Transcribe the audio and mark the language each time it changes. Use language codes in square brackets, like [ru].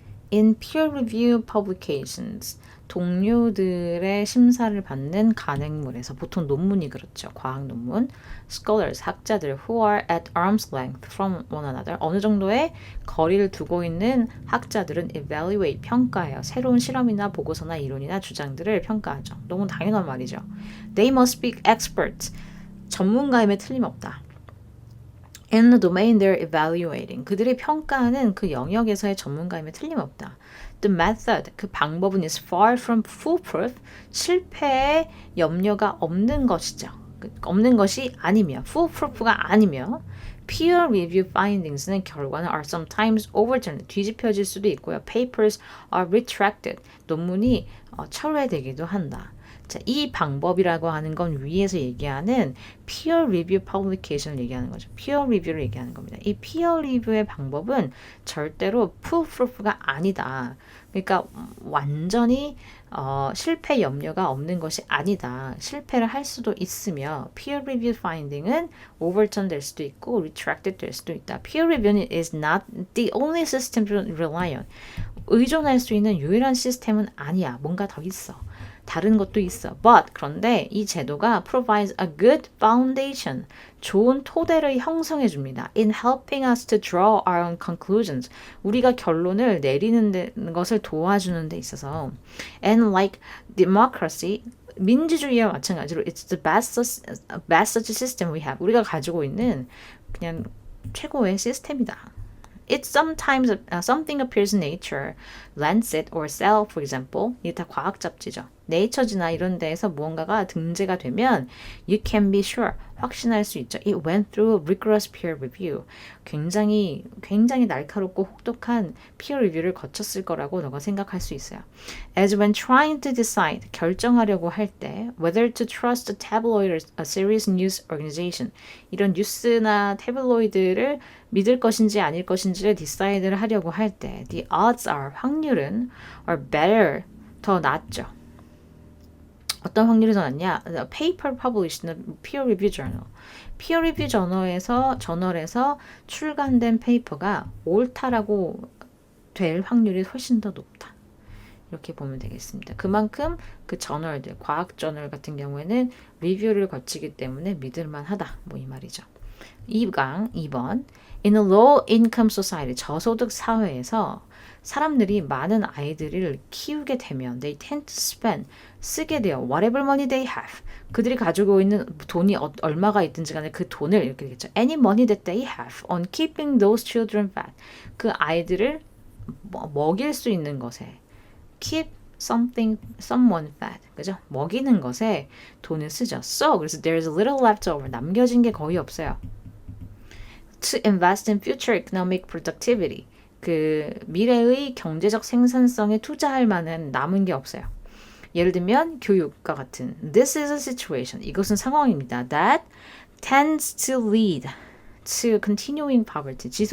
[en] In peer-reviewed publications, [ko] 동료들의 심사를 받는 간행물에서 보통 논문이 그렇죠. 과학 논문. [en] Scholars, 학자들 who are at arm's length from one another, [ko] 어느 정도의 거리를 두고 있는 학자들은 [en] evaluate, [ko] 평가해요. 새로운 실험이나 보고서나 이론이나 주장들을 평가하죠. 너무 당연한 말이죠. [en] They must be experts, [ko] 전문가임에 틀림없다. [en] In the domain they're evaluating. [ko] 그들이 평가하는 그 영역에서의 전문가임에 틀림없다. [en] The method, [ko] 그 방법은 [en] is far from foolproof. [ko] 실패에 염려가 없는 것이죠. 없는 것이 아니며, foolproof가 아니며, peer review findings는 결과는 [en] are sometimes overturned. [ko] 뒤집혀질 수도 있고요. [en] Papers are retracted. [ko] 논문이 철회되기도 한다. 자, 이 방법이라고 하는 건 위에서 얘기하는 peer review publication을 얘기하는 거죠. peer review를 얘기하는 겁니다. 이 peer review의 방법은 절대로 foolproof가 아니다. 그러니까 완전히 실패 염려가 없는 것이 아니다. 실패를 할 수도 있으며 peer review finding은 overturn 될 수도 있고 retracted 될 수도 있다. [en] peer review는 is not the only system to rely on. [ko] 의존할 수 있는 유일한 시스템은 아니야. 뭔가 더 있어. 다른 것도 있어. [en] But [ko] 그런데 이 제도가 [en] provides a good foundation. [ko] 좋은 토대를 형성해 줍니다. [en] In helping us to draw our own conclusions. [ko] 우리가 결론을 내리는 것을 도와주는 데 있어서. [en] And like democracy, [ko] 민주주의와 마찬가지로 [en] it's the best such system we have. [ko] 우리가 가지고 있는 그냥 최고의 시스템이다. [en] It sometimes something appears in Nature, Lancet or Cell, for example. [ko] 이게 다 과학 잡지죠. 네이처지나 이런 데에서 무언가가 등재가 되면 [en] you can be sure, [ko] 확신할 수 있죠. [en] It went through rigorous peer review. [ko] 굉장히 날카롭고 혹독한 peer review를 거쳤을 거라고 너가 생각할 수 있어요. [en] As when trying to decide, [ko] 결정하려고 할 때 [en] whether to trust a tabloid or a serious news organization. [ko] 이런 뉴스나 태블로이드를 믿을 것인지 아닐 것인지를 디사이드를 하려고 할 때 [en] the odds are, [ko] 확률은 are better, 더 낫죠. 어떤 확률이 더 낫냐? [en] Paper published in a peer review journal. [ko] peer review 저널에서 출간된 페이퍼가 옳다라고 될 확률이 훨씬 더 높다. 이렇게 보면 되겠습니다. 그만큼 그 저널들, 과학 저널 같은 경우에는 리뷰를 거치기 때문에 믿을만하다. 뭐 이 말이죠. 2번. [en] In a low income society, [ko] 저소득 사회에서 사람들이 많은 아이들을 키우게 되면 [en] they tend to spend, [ko] 쓰게 돼요. [en] Whatever money they have. [ko] 그들이 가지고 있는 돈이 얼마가 있든지 간에 그 돈을 이렇게 되겠죠. [en] Any money that they have on keeping those children fat. [ko] 그 아이들을 먹일 수 있는 것에 keep someone fat. 그죠? 먹이는 것에 돈을 쓰죠. [en] So, 그래서 there's little left over. [ko] 남겨진 게 거의 없어요. [en] To invest in future economic productivity. [ko] 그 미래의 경제적 생산성에 투자할 만한 남은 게 없어요. 예를 들면 교육과 같은 [en] This is a situation. [ko] 이것은 상황입니다. [en] That tends to lead to continuing poverty.